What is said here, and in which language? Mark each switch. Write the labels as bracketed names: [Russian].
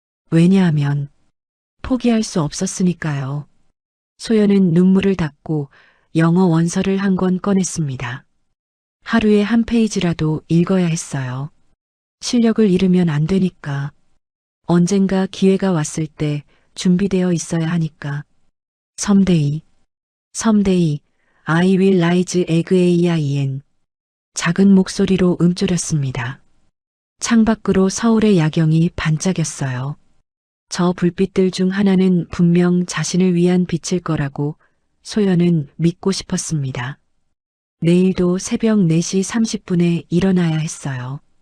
[Korean] 왜냐하면 포기할 수 없었으니까요. 소연은 눈물을 닦고 영어 원서를 한 권 꺼냈습니다. 하루에 한 페이지라도 읽어야 했어요. 실력을 잃으면 안 되니까. 언젠가 기회가 왔을 때 준비되어 있어야 하니까. [English] Someday, someday, I will rise again. [Korean] 작은 목소리로 움츠렸습니다. 창밖으로 서울의 야경이 반짝였어요. 저 불빛들 중 하나는 분명 자신을 위한 빛일 거라고 소연은 믿고 싶었습니다. 내일도 새벽 4시 30분에 일어나야 했어요.